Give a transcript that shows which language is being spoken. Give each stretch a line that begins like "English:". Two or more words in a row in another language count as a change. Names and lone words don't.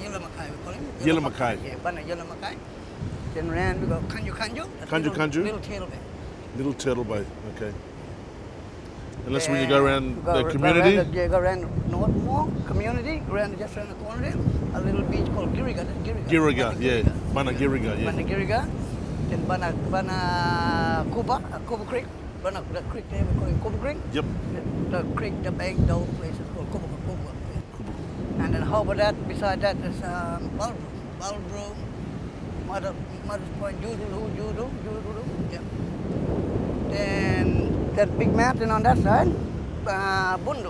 English: Yulamakai, we call him. Yulamakai. Yeah, Bana Yulamakai. Then ran, we go Kanju. That's Kanju, Kanju. Little tail bay. Little Turtle Bay. Okay. And that's when you Then go around go the community. Go around north more, community, just around the corner there. A little beach called Giriga. Giriga, yeah. Bana Giriga, yeah. Bana Giriga. Then Bana Kuba Creek. Bana the creek there, we call it Kuba Creek. Yep. The creek, the bank, the whole place is called Kuba. And then over that, beside that is Balbro, Mother's Point, Judu. Yeah. Then that big mountain on that side, Bundu.